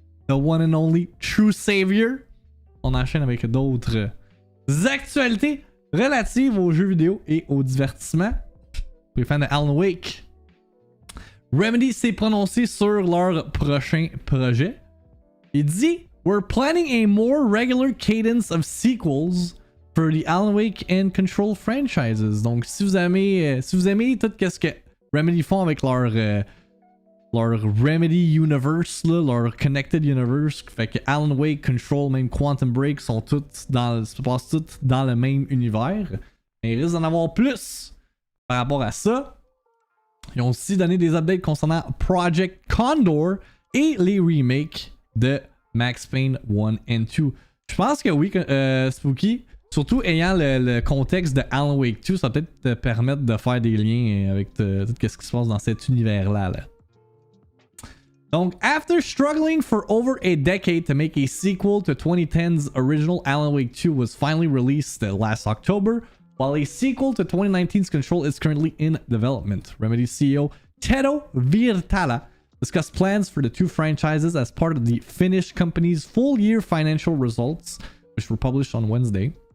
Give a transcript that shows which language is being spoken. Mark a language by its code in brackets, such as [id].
[en] The one and only true savior. [fr] On enchaîne avec d'autres actualités relatives aux jeux vidéo et au divertissement. Pour les fans de Alan Wake, Remedy s'est prononcé sur leur prochain projet. Il dit: [en] We're planning a more regular cadence of sequels for the Alan Wake and Control franchises. [fr] Donc, si vous aimez tout ce que Remedy font avec leur Remedy Universe, là, leur Connected Universe, fait que Alan Wake, Control, même Quantum Break se passent toutes dans le même univers. Mais il risque d'en avoir plus par rapport à ça. Ils ont aussi donné des updates concernant Project Condor et les remakes de Max Payne 1 and 2. Je pense que oui, Spooky, surtout ayant le contexte de Alan Wake 2, ça va peut-être te permettre de faire des liens avec tout ce qui se passe dans cet univers-là. Là. [en] Donc, after struggling for over a decade to make a sequel to 2010's original Alan Wake 2 was finally released last October, while a sequel to 2019's Control is currently in development. Remedy CEO Tero Virtala discussed plans for the two franchises as part of the Finnish company's full-year financial results, which were published on Wednesday.